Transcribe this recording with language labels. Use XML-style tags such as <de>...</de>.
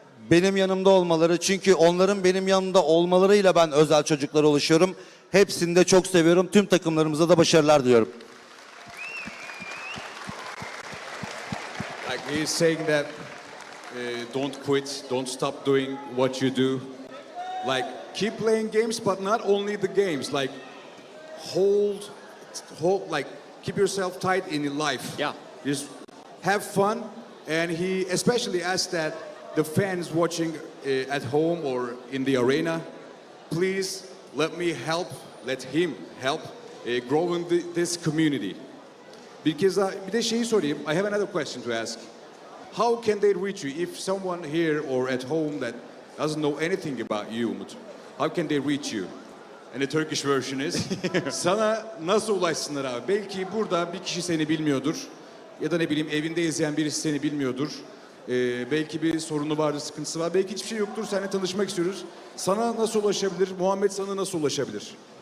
<tr>Benim yanımda olmaları. Çünkü onların benim yanımda olmalarıyla ben özel çocuklara ulaşıyorum. Hepsini de çok seviyorum. Tüm takımlarımıza da başarılar diliyorum.</tr> <en>Like he's saying that don't quit, don't stop doing what you do. Like keep playing games, but not only the games. Like hold, like keep yourself tight in your life. Yeah. Just have fun. And he especially asked that the fans watching at home or in the arena, please let him help growing this community. Because</en> <tr>bir de şeyi sorayım.</tr> <en>I have another question to ask. How can they reach you? If someone here or at home that doesn't know anything about you, Umut, how can they reach you? And the Turkish version is,</en> <tr>sana nasıl ulaşsınlar abi? Belki burada bir kişi seni bilmiyordur. Ya da ne bileyim evinde izleyen birisi seni bilmiyordur. Belki bir sorunu vardır, sıkıntısı var. Belki hiçbir şey yoktur, seninle tanışmak istiyoruz. Sana nasıl ulaşabilir? Muhammed sana nasıl ulaşabilir?</tr>